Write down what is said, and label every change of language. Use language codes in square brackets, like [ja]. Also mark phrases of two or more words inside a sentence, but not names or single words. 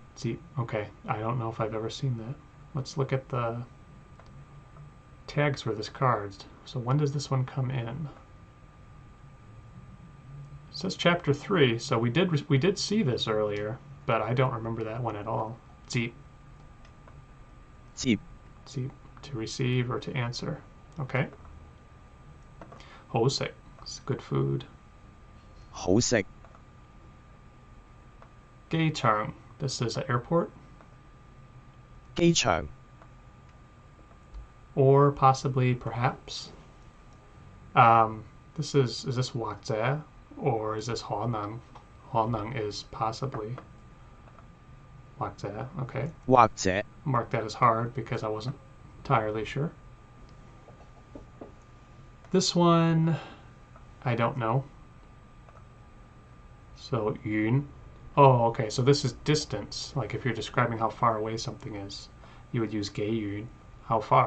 [en] Okay, I don't know if I've ever seen that. Let's look at the tags for this card. So when does this one come in? It says chapter 3, so we did see this earlier, but I don't remember that one at all. 接 to receive or to answer. Okay. 好食 is good food. [yue] 好食 [en] 機場 this is an airport. [yue] 機場 [en] Or possibly perhaps. This is this 或者 or is this 可能? 可能 is possibly. 或者 okay. [yue] 或者 [en] Mark that as hard because I wasn't entirely sure. This one, I don't know. So, yun. Oh, okay. So this is distance. Like if you're describing how far away something is, you would use 幾遠, how far.